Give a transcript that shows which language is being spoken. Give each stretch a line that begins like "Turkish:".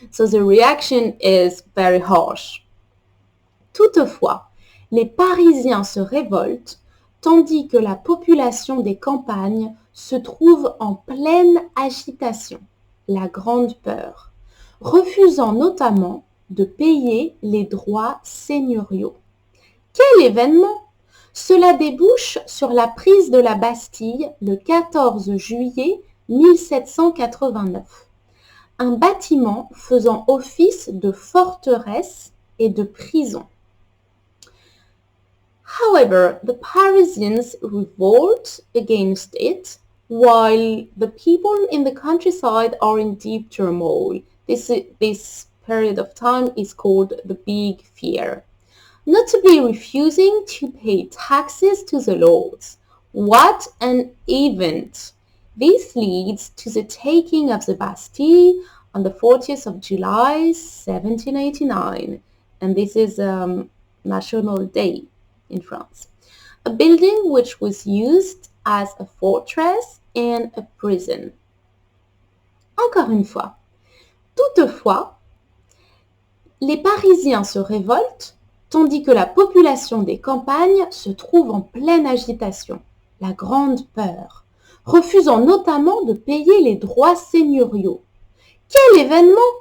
English: So the reaction is very harsh.
French: Toutefois, les Parisiens se révoltent, tandis que la population des campagnes se trouve en pleine agitation, la grande peur, refusant notamment de payer les droits seigneuriaux. Quel événement! Cela débouche sur la prise de la Bastille le 14 juillet 1789. Un bâtiment faisant office de forteresse et de prison.
English: However, the Parisians revolt against it, while the people in the countryside are in deep turmoil. This period of time is called the Big Fear. Notably refusing to pay taxes to the lords. What an event! This leads to the taking of the Bastille on the 40th of July 1789, and this is National Day in France. A building which was used as a fortress and a prison.
French: Encore une fois. Toutefois, les Parisiens se révoltent tandis que la population des campagnes se trouve en pleine agitation, la grande peur, refusant notamment de payer les droits seigneuriaux. Quel événement!